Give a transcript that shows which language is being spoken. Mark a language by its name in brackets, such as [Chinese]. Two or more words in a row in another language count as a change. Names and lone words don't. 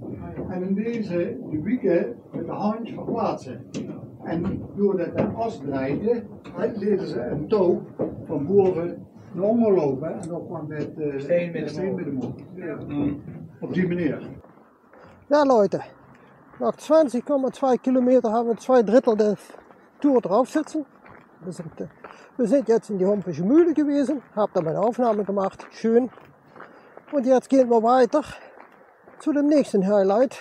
[Dutch] En in deze, de wieken met de handje verplaatsen. En doordat de as draaide, leerden ze een touw van boven naar onder lopen en dan kwam het steen met de mond. Op die manier. [German] Ja Leute, nach 20,2 Kilometer haben wir 2/3 der Tour drauf sitzen. Wir sind jetzt in die Hompische Mühle gewesen, habe da meine Aufnahme gemacht, schön. Und jetzt gehen wir weiter zu dem nächsten Highlight.